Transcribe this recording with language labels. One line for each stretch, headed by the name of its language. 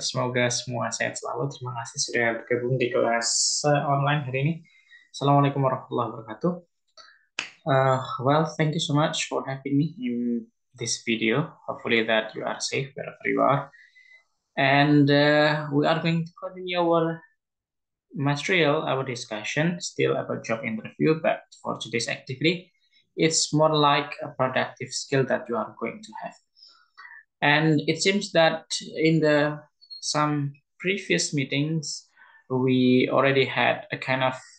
Indonesian: Semoga semua sehat selalu. Terima kasih sudah bergabung di kelas online hari ini.
Arabic: Assalamualaikum warahmatullahi wabarakatuh.
English: Well, thank you so much for having me in this video. Hopefully that you are safe wherever you are. And we are going to continue our material, our discussion, still about job interview, but for today's activity, it's more like a productive skill that you are going to have. And it seems that in the some previous meetings, we already had a kind of